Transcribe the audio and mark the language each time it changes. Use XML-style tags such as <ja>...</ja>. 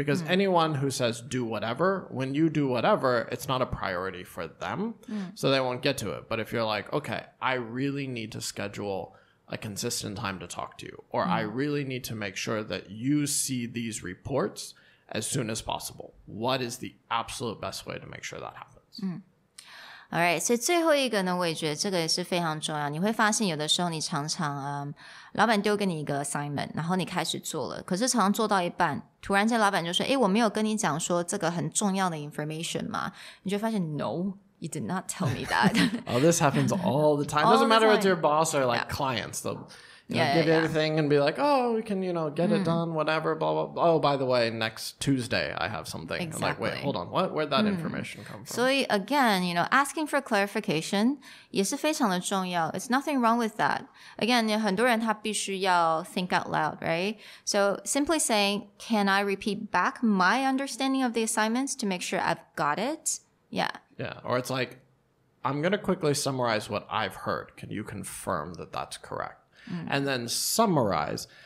<en>Because anyone who says do whatever, when you do whatever, it's not a priority for them, so they won't get to it. But if you're like, okay, I really need to schedule a consistent time to talk to you, or I really need to make sure that you see these reports as soon as possible. What is the absolute best way to make sure that happens?</en> <zh>Alright, 所以最后一个呢，我也觉得这个也是非常重要。你会发现有的时候你常常老板丢给你一个 assignment， 然后你开始做了，可是常常做到一半，突然间老板就说，我没有跟你讲说这个很重要的 information 嘛，你就发现</zh> <en>No, you did not tell me that. Oh, this happens all the time. Doesn't matter if it's your boss or like clients. They'll give you everything and be like, oh, we can, get it done, whatever, blah, blah, blah. Oh, by the way, next Tuesday I have something. Exactly. I'm like, wait, hold on. What? Where'd that information come from?</en> <zh>所以</zh> <en>again, asking for clarification</en> <zh>也是非常的重要.</zh> <en>It's nothing wrong with that. Again,</en> <zh>很多人他必须要</zh> <en>think out loud, right? So simply saying, can I repeat back my understanding of the assignments to make sure I've got it? Yeah. Yeah. Or it's like, I'm going to quickly summarize what I've heard. Can you confirm that that's correct? And then summarize.</en>